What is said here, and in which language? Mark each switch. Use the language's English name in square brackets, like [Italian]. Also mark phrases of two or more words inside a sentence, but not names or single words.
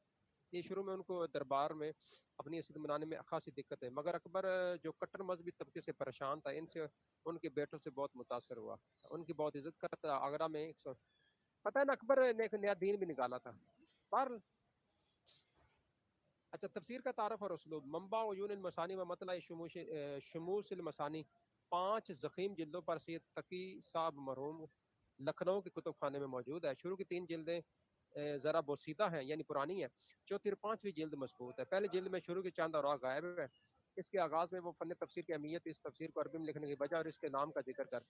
[Urdu] یہ شروع میں ان کو دربار میں اپنی عزت منانے میں خاصی دقت ہے، مگر اکبر جو کٹر مذہبی طبقے سے پریشان تھا، ان سے ان کے بیٹوں سے بہت متاثر ہوا، ان کی بہت عزت کرتا. آگرہ میں پتہ ہے نا اکبر نے ایک نیا دین بھی نکالا تھا. پر اچھا تفسیر کا تعارف اور اسلوب. منبع عیون المسانی و مطلع شموس المسانی 5 ضخیم جلدوں پر سید تقی صاحب مرحوم لکھنؤ کے کتب خانے میں موجود ہے. شروع کی 3 جلدیں ذرا بوسیدہ ہیں یعنی پرانی ہیں، چوتھی اور 5ویں جلد مضبوط ہے. پہلی جلد میں شروع کے چند اوراق غائب ہے. اس کے آغاز میں وہ فن تفسیر کی اہمیت، اس تفسیر کو عربی میں لکھنے کی وجہ اور اس کے نام کا ذکر کرتے ہیں.